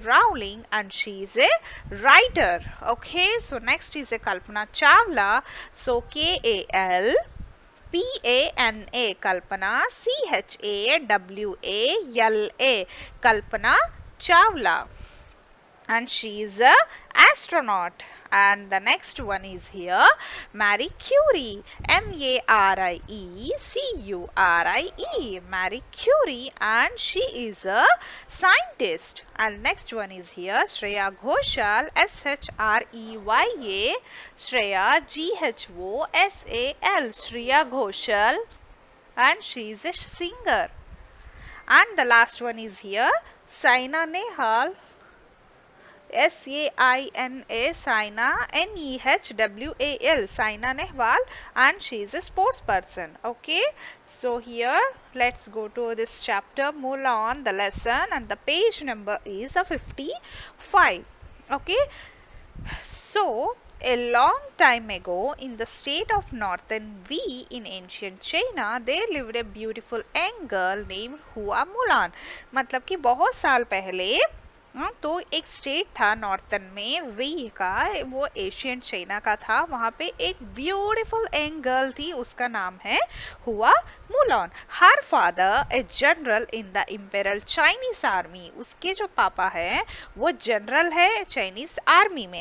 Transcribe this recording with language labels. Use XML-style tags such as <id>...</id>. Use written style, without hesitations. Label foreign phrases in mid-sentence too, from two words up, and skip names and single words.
<en>Rowling, and she is a writer. Okay, so next is a Kalpana Chawla, so K-A-L-P-A-N-A, Kalpana, C-H-A-W-A-L-A, Kalpana Chawla, and she is a astronaut. And the next one is here Marie Curie, M-A-R-I-E-C-U-R-I-E, Marie Curie, and she is a scientist. And next one is here Shreya Ghoshal, S-H-R-E-Y-A, Shreya, G-H-O-S-A-L, Shreya Ghoshal, and she is a singer. And the last one is here Saina Nehwal, S-A-I-N-A, Saina, N-E-H-W-A-L, Saina Nehwal, and she is a sports person. Okay, so here let's go to this chapter Mulan, the lesson, and the page number is 55. Okay, so a long time ago in the state of northern Wei in ancient China there lived a beautiful young girl named Hua Mulan.</en> <hi>मतलब कि बहुत साल पहले तो एक स्टेट था नॉर्थन में वी का, वो</hi> <en>Asian China</en> <hi>का था. वहां पे एक</hi> <en>beautiful young girl</en> <hi>थी, उसका नाम है हुआ मुलान.</hi> <en>Her father a general in the imperial Chinese army,</en> <hi>उसके जो पापा है वो जनरल है</hi> <en>Chinese army</en> <hi>में.</hi>